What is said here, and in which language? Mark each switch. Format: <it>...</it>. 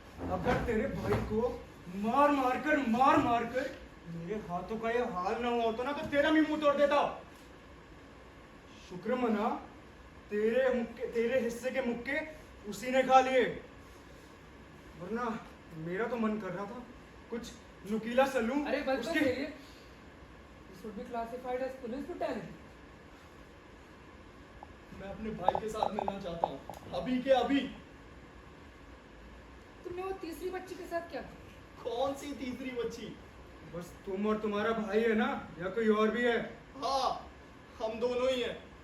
<hi>अगर तेरे भाई को मार मार कर मेरे हाथों का ये हाल ना हुआ होता ना, तो तेरा भी मुंह तोड़ देता। शुक्र मना, तेरे हिस्से के मुक्के उसी ने खा लिए, वरना मेरा तो मन कर रहा था कुछ नुकीला सलून अरे बस उसके।</hi> <en>Ariel, this would be classified as police brutality.</en> <hi>मैं अपने भाई के साथ मिलना चाहता हूँ, अभी के अभी। तुमने वो तीसरी बच्ची के साथ क्या किया? कौन सी तीसरी बच्ची? बस तुम और तुम्हारा भाई है ना, या कोई और भी है? हाँ, हम दोनों ही हैं।</hi>